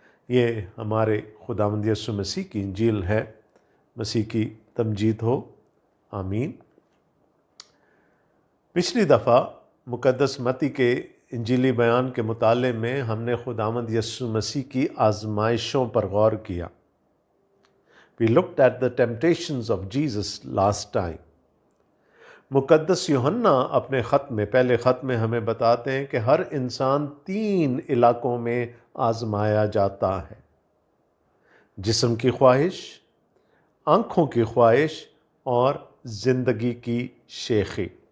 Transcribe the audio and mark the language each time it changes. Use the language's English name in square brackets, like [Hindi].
[Hindi] ये हमारे खुदावंद यीशु मसीह की इंजील है। मसीह की तमजीद हो, आमीन। पिछली दफ़ा मुक़द्दस मत्ती के इंजीली बयान के मुताले में हमने खुदावंद यीशु मसीह की आजमाइशों पर गौर किया। [English] We looked at the temptations of Jesus last time. [Hindi] मुक़द्दस यूहन्ना अपने ख़त में, पहले ख़त में हमें बताते हैं कि हर इंसान 3 इलाकों में आजमाया जाता है: जिस्म की ख्वाहिश, आँखों की ख्वाहिश और ज़िंदगी की शेखी।